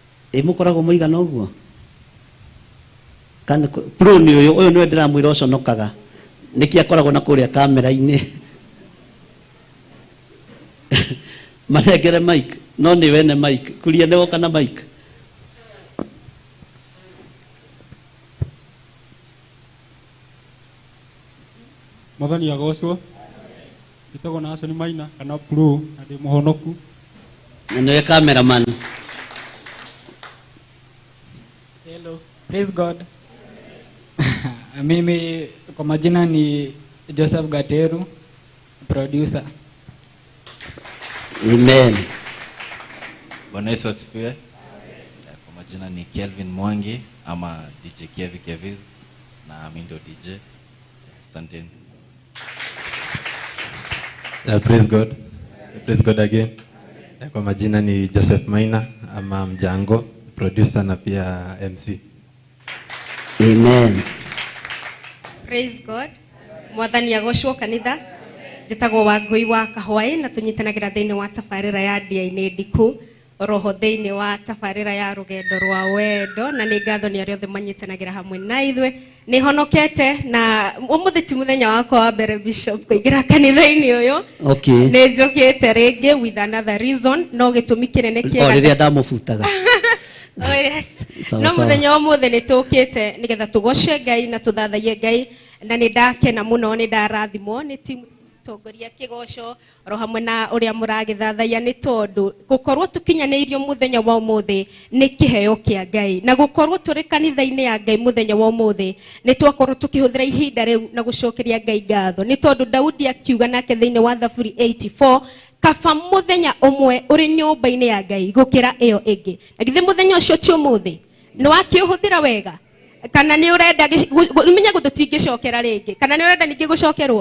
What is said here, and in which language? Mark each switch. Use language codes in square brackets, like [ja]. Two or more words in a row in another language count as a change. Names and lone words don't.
[ki] mukoragwo muigana uguo kana pro ni uyu niwe ndiramwira uconokaga niki akoragwo na kuria kamera-ini manengere mic no ni wene mic kuria ni woka na mic Mwathani agocwo gitagwo na Asoni Maina kana pro na ndi muhonoku na niwe cameraman. [en] Hello, praise God. [sw] Mimi kwa majina ni Joseph Gateru, producer. Amen. Bwana Yesu asifiwe. Kwa majina ni Kelvin Mwangi ama DJ Keviz na mimi ndo DJ. Asante. [en] Praise God. Praise God again. [sw] Kwa majina ni Joseph Maina ama Mjango, producer na pia MC. Amen. [en] Praise God. [ki] Mwathani agocwo kanitha. Njĩtagwo Wangui wa Kahwaĩ na tũnyitanagira thĩinĩ wa tabarĩra ya Ndia-inĩ Ndiku, Roho thĩinĩ wa tabarĩra ya rũgendo rwa wendo, na nĩ ngatho nĩ arĩa othe manyitanagĩra hamwe na ithuĩ. Nĩ honokete na ũmũthĩ ti mũthenya wakwa wa mbere Bishop kũingĩra kanitha-inĩ ũyũ. Okay. Nĩ njũkĩte rĩngĩ [en] with another reason, [ki] no gĩtũmi kĩnene kĩega. Rĩrĩa ndamũbutaga. [en] Oh yes. [ki] No mũthenya ũmũthĩ nĩ tũkĩte nĩgetha tũgoce Ngai na tũthathaie Ngai, na nĩ ndakena mũno, nĩ ndarathimwo nĩ timu tongoria kigoco ro hamwe na uria muragithathaia ni tondu gukorwo tukinyaneirio muthenya wa umuthi ni kiheo kia Ngai, na gukorwo turi kanitha-ini ya Ngai muthenya wa umuthi ni twakorwo tukihuthira ihinda riu na gucokeria Ngai ngatho ni tondu Daudi akiuga nake thiini wa Thaburi 84 kaba muthenya umwe uri nyumba-ini ya Ngai gukira iyo ingi, na githe muthenya ucio ti umuthi ni wakiuhuthira wega kana ni urenda menya gututingicokera ringi kana ni urenda ningi gucokerwo.